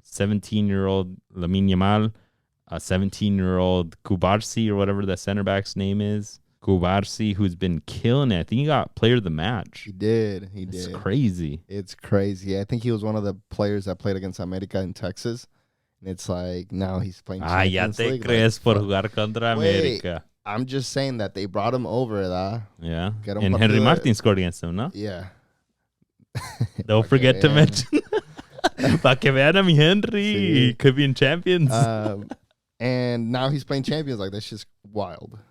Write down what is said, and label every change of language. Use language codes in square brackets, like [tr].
[en] 17-year-old Lamine Yamal, a 17-year-old Kubarsi or whatever the center back's name is. Kubarsi, who's been killing it. I think he got player of the match. He did. It's crazy. It's crazy. I think he was one of the players that played against America in Texas. And it's like, now he's playing Champions [es] ya te [en] League. [es] crees por jugar contra América. [en] I'm just saying that they brought him over, Yeah. And Henry Martin scored against him, no? Yeah. Don't forget to mention. [es] Pa que vean a mi Henry. Sí. [en] Could be in Champions. And now he's playing Champions. Like, that's just wild.